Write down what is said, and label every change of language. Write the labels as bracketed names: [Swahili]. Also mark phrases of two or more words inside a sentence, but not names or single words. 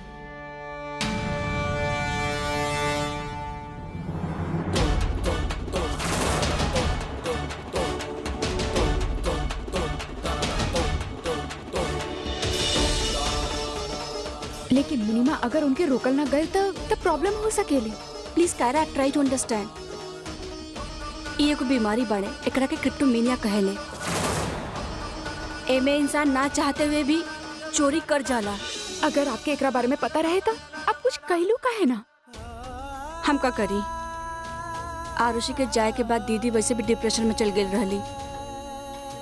[Bhojpuri] लेकिन मुनीमा अगर उनके रोकल ना गए तो प्रॉब्लम हो सकेले। प्लीज कायरा, [English] try to understand. [Bhojpuri] ये एगो बीमारी बाड़े, एकरा के क्रिप्टोमेनिया कहेले। एमे इंसान ना चाहते हुए भी चोरी कर जाला। अगर आपके एकरा बारे में पता रहे तो आप कुछ कहलू काहे ना? हम का करी? आरुषि के जाए के बाद दीदी वैसे भी डिप्रेशन में चल गई रहली।